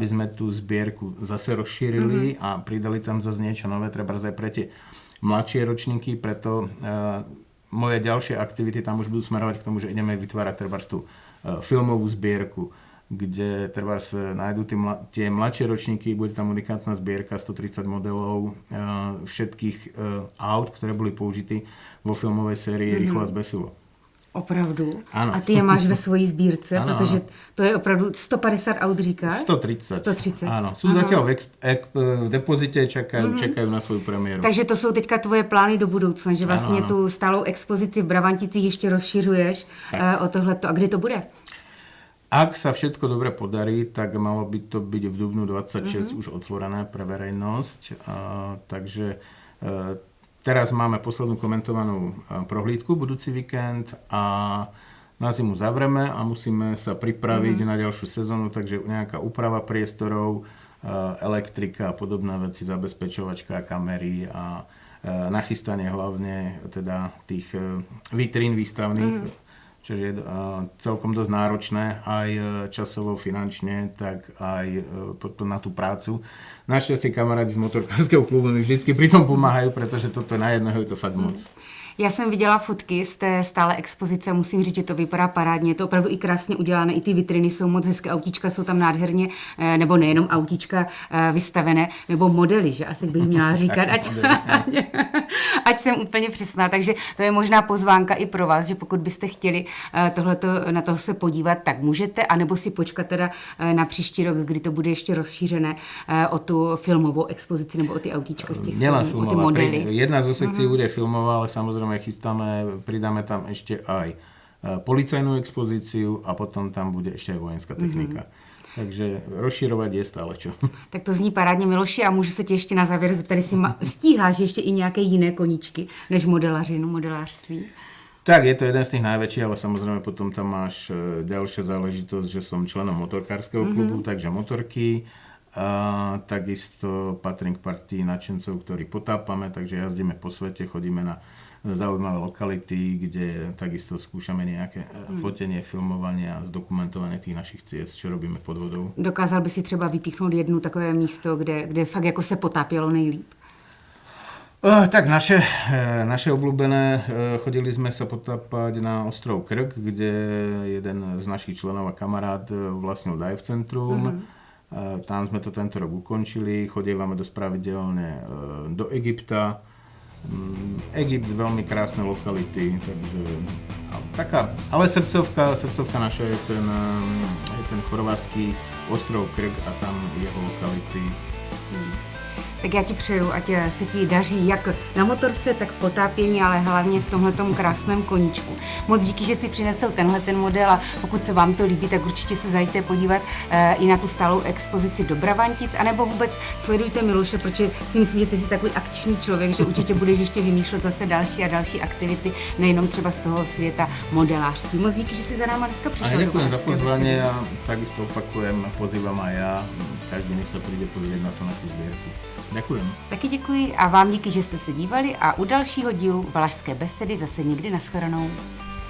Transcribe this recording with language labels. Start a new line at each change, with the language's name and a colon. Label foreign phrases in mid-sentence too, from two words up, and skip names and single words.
Slovak: sme tú zbierku zase rozšírili a pridali tam zase niečo nové, trebárs aj pre tie mladšie ročníky, preto moje ďalšie aktivity tam už budú smerovať k tomu, že ideme vytvárať trebárs tú filmovú zbierku, kde trebárs nájdú tie mladšie ročníky, bude tam unikátna zbierka 130 modelov všetkých aut, ktoré boli použité vo filmovej sérii Rýchlo a zbesilo.
Czech: Opravdu? Ano. A ty je máš ve svojí sbírce, ano, protože ano. to je opravdu 150 aut, říkáš? 130. 130.
Slovak: Áno, sú zatiaľ v depozite, čakajú na svoju premiéru.
Czech: Takže to jsou teďka tvoje plány do budoucna, že vlastně tu stálou expozici v Brabanticích ještě rozšiřuješ o tohleto. A kdy to bude?
Slovak: Ak sa všetko dobre podarí, tak malo by to byť v dubnu 26 už otvorené pre verejnosť. Takže teraz máme poslednú komentovanú prohlídku budúci víkend a na zimu zavreme a musíme sa pripraviť na ďalšiu sezónu, takže nejaká úprava priestorov, elektrika a podobné veci, zabezpečovačka, kamery a nachystanie hlavne teda tých vitrín výstavných, čo je celkom dosť náročné aj časovo, finančne, tak aj na tú prácu. Našťastie kamarádi z motorkárskeho klubu mi vždycky pri tom pomáhajú, pretože toto na jedného je to fakt moc.
Czech: Já jsem viděla fotky z té stále expozice, musím říct, že to vypadá parádně, je to opravdu i krásně udělané, i ty vitriny jsou moc hezké, autíčka jsou tam nádherně, nebo nejenom autíčka vystavené, nebo modely, že asi bych měla říkat, ať jsem úplně přesná, takže to je možná pozvánka i pro vás, že pokud byste chtěli na toho se podívat, tak můžete, anebo si počkat teda na příští rok, kdy to bude ještě rozšířené o tu filmovou expozici nebo o ty autíčka z těch filmů, o ty modely.
Slovak: Jedna zo sekcií bude filmová, ale samozrejme pridáme tam ešte aj policajnú expozíciu a potom tam bude ešte aj vojenská technika. Takže rozširovať je stále čo.
Czech: Tak to zní parádně, Miloši, a můžu se tě ještě na závěr zeptat, jestli stíháš ještě i nějaké jiné koníčky než modelářství?
Slovak: Tak, je to jeden z tých najväčších, ale samozrejme potom tam máš ďalšia záležitosť, že som členom motorkárskeho klubu, takže motorky. A takisto patrím k partii nadšencov, ktorí potápame, takže jazdíme po svete, chodíme na zaujímavé lokality, kde takisto skúšame nejaké fotenie, filmovanie a zdokumentovanie tých našich ciest, čo robíme pod vodou.
Czech: Dokázal by si třeba vypíchnout jednu takové místo, kde fakt jako se potápělo nejlíp?
Slovak: Tak naše obľúbené, chodili sme sa potápať na ostrov Krk, kde jeden z našich členov a kamarát vlastnil dive centrum. Tam sme to tento rok ukončili, chodievame dosť pravidelne do Egypta. Egypt, veľmi krásne lokality, takže taká, ale srdcovka naša je ten chorvátsky ostrov Krk a tam jeho lokality.
Czech: Tak já ti přeju, ať se ti daří jak na motorce, tak v potápění, ale hlavně v tomhletom krásném koníčku. Moc díky, že si přinesl ten model a pokud se vám to líbí, tak určitě se zajďte podívat i na tu stálou expozici do Bravantic, anebo vůbec sledujte Miloše, protože si myslím, že ty jsi takový akční člověk, že určitě budeš ještě vymýšlet zase další a další aktivity, nejenom třeba z toho světa modelářství. Moc díky, že jsi za náma dneska přišel. A
Slovak: ďakujem za pozvanie a takisto opakujem, pozývam aj ja, každý nech sa príde pozrieť na tú našu zbierku. Ďakujem.
Czech: Taky děkuji a vám díky, že jste se dívali a u dalšího dílu Valašské besedy zase někdy nashledanou.